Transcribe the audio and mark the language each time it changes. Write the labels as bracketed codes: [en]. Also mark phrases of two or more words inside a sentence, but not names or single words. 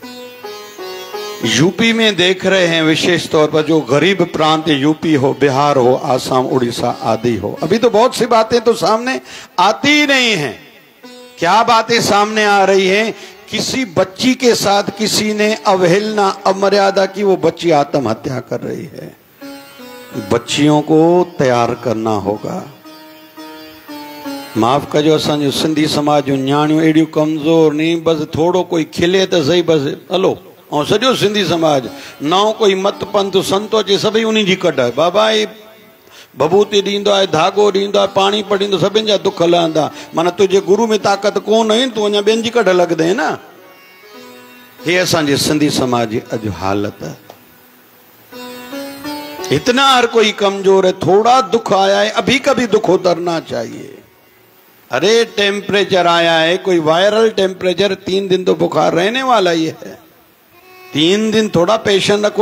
[hi] यूपी में देख रहे हैं विशेष तौर पर, जो गरीब प्रांत यूपी हो, बिहार हो, आसाम, उड़ीसा आदि हो, अभी तो बहुत सी बातें तो सामने आती ही नहीं है। क्या बातें सामने आ रही हैं? किसी बच्ची के साथ किसी ने अवहेलना, अमर्यादा की, वो बच्ची आत्महत्या कर रही है। बच्चियों को तैयार करना होगा। [sd] माफ़ कजो, असांजो सिंधी समाज जूं न्याणियूं एॾियूं कमज़ोर नहीं, बस थोड़ो कोई खिले तो सही, बस हलो। ऐं सॼो सिंधी समाज नओं कोई मत पंथ संतो अचे, सभई उन्हीं जी कढ आहे। बाबा ई भभूति ॾींदो आहे, धागो ॾींदो आहे, पाणी पढ़ींदो, सभिनि जा दुख लहंदा। माना तुंहिंजे गुरु में ताक़त कोन हुई, तूं अञा ॿियनि जी कढ लॻंदे न। हे असांजे सिंधी समाज जी अॼु हालत है। [hi] इतना हर कोई कमजोर है। थोड़ा दुख आया है, अभी कभी दुख उतरना चाहिए। अरे टेम्परेचर आया है, कोई [en] viral temperature, [hi] 3 दिन तो बुखार रहने वाला ही है। 3 दिन थोड़ा पेशेंस रखो।